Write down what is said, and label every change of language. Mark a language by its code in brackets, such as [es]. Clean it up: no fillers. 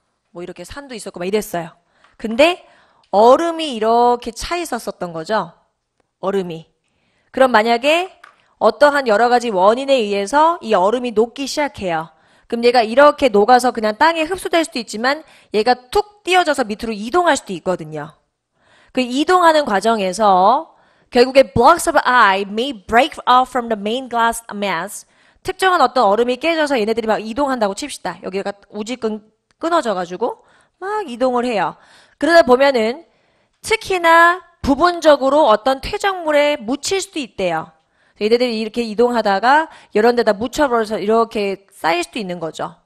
[ko] 뭐 이렇게 산도 있었고 막 이랬어요. 근데 얼음이 이렇게 차 있었던 거죠. 얼음이. 그럼 만약에 어떠한 여러 가지 원인에 의해서 이 얼음이 녹기 시작해요. 그럼 얘가 이렇게 녹아서 그냥 땅에 흡수될 수도 있지만 얘가 툭 띄어져서 밑으로 이동할 수도 있거든요. 그 이동하는 과정에서 결국에 [en] blocks of ice may break off from the main glass mass. [ko] 특정한 어떤 얼음이 깨져서 얘네들이 막 이동한다고 칩시다. 여기가 우지끈 끊어져가지고 막 이동을 해요. 그러다 보면은 특히나 부분적으로 어떤 퇴적물에 묻힐 수도 있대요. 얘네들이 이렇게 이동하다가 이런 데다 묻혀버려서 이렇게 쌓일 수도 있는 거죠.